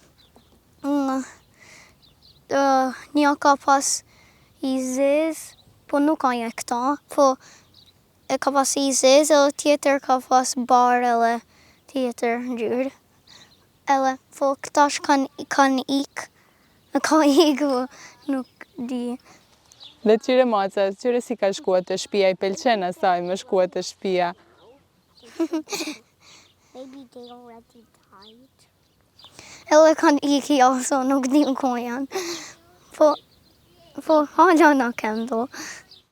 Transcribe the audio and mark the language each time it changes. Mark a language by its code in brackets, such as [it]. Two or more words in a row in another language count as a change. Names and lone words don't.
[sq] Një ka pas I zez, po nuk ka një këta, po e ka pas I zez, edhe tjetër ka pas bar edhe tjetër gjyrë. Edhe po këtash kan ik, ka ik, po nuk di. Dhe qyre maca, qyre si ka shkuat të shpia, I pëlqen asaj me shkuat të shpia? [en] Maybe they already died. [sq] Edhe kan ik ja, so nuk dim ku janë. Po, hala na kem do.